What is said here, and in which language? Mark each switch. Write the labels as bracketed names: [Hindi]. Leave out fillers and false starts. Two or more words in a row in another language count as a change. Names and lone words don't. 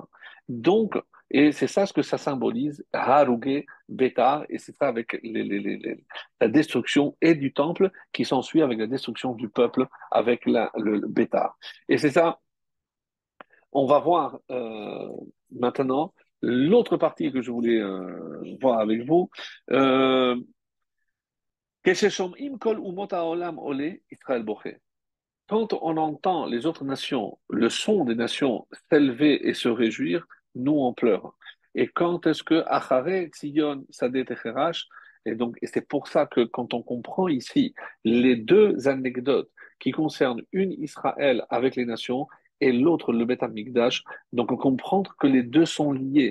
[French] Donc, et c'est ça ce que ça symbolise, Haruge, Bétar, et c'est ça avec la destruction et du temple qui s'ensuit avec la destruction du peuple avec le Bétar. Et c'est ça, on va voir maintenant l'autre partie que je voulais voir avec vous. [Hebrew] Euh, כששומעים כל אומות העולם עולה, ישראל בוכה. [French] Quand on entend les autres nations, le son des nations s'élever et se réjouir, nous on pleure. Et quand est-ce que [Hebrew] אחרי ציון שדה תחרש, [French] et c'est pour ça que quand on comprend ici les deux anecdotes qui concernent une Israël avec les nations et l'autre le [Hebrew] בית המקדש, [French] donc on comprend que les deux sont liés.